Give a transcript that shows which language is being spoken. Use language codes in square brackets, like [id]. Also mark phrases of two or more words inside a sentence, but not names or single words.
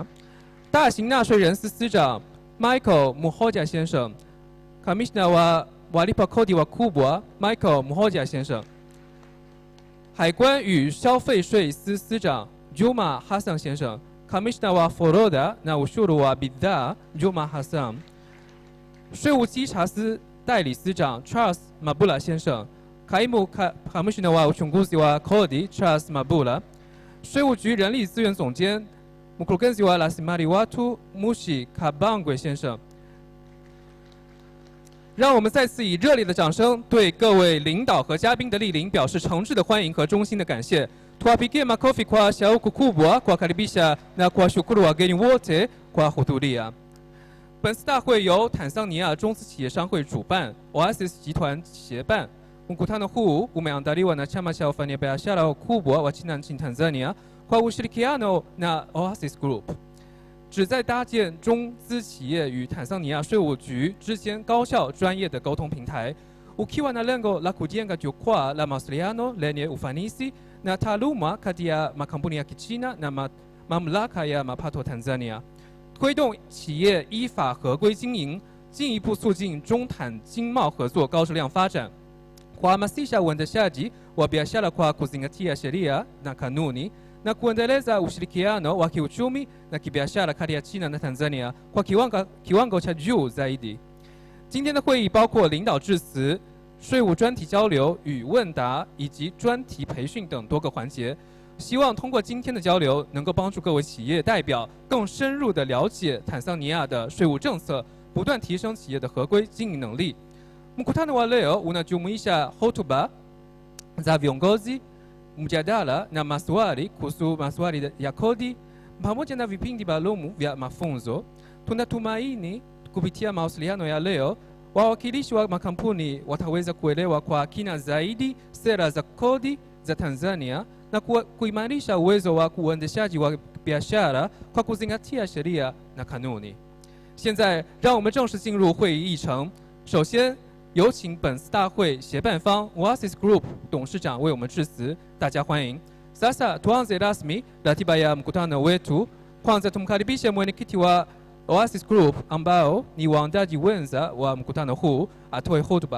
[zh] 大型纳税人司司长 Michael Muhoja 先生 ， [sw] Commissioner wa Walipa Kodi wakubwa Michael Muhoja [zh] 先生。海关与消费税司司长 Juma Hassan 先生。 [sw] Kamishna wa Forodha na ushuru wa bidhaa Juma Hassan。 [zh] 税务稽查司代理司长 Charles Mabula 先生。 [sw] Kaimu Kamishna wa uchunguzi wa kodi Charles Mabula。 [zh] 税务局人力资源总监 [sw] Mkurugenzi wa rasilimali watu [zh] Mushi Kabangwe 先生。让我们再次以热烈的掌声对各位领导和嘉宾的莅临表示诚挚的欢迎和衷心的感谢。 [sw] Tuwapigie makofi kwa shauku kubwa kuwakaribisha na kuwashukuru wageni wote kwa kuhudhuria。 [zh] 本次大会由坦桑尼亚中资企业商会主办 ，Oasis 集团协办。 [sw] Mkutano huu umeandaliwa na chama cha wafanyabiashara wakubwa wa China nchini Tanzania kwa ushirikiano na Oasis Group， [zh] 旨在搭建中资企业与坦桑尼亚税务局之间高效专业的沟通平台。 [sw] Ukiwa na lengo la kujenga jukwaa la mawasiliano lenye ufanisi na taaluma kati ya makampuni ya Kichina na mamlaka ya mapato Tanzania， [zh] 推动企业依法合规经营，进一步促进中坦经贸合作高质量发展。 [sw] Kuhamasisha uendeshaji wa biashara kwa kuzingatia sheria na kanuni na kuendeleza ushirikiano wa kiuchumi na kibiashara kati ya China na Tanzania kwa kiwango cha juu zaidi。 [zh] 今天的会议包括领导致辞、税务专题交流与问答以及专题培训等多个环节，希望通过今天的交流，能够帮助各位企业代表更深入地了解坦桑尼亚的税务政策，不断提升企业的合规经营能力。 [sw] Mkutano wa leo unajumuisha hotuba za viongozi, mjadala na maswali kuhusu maswali ya kodi pamoja na vipindi maalum vya mafunzo. Tunatumaini kupitia mawasiliano ya leo wawakilishi wa makampuni wataweza kuelewa kwa kina zaidi sera za kodi za Tanzania na kuimarisha uwezo wa uendeshaji wa biashara kwa kuzingatia sheria na kanuni。 [zh] 现在让我们正式进入会议议程。首先有请本次大会协办方 Oasis Group 董事长为我们致辞，大家欢迎。 [sw] Sasa tuanze rasmi ratiba ya mkutano wetu. Kwanza tumkaribishe mwenyekiti wa Oasis Group ambao ni waandaji wenza wa mkutano huu atoe hotuba.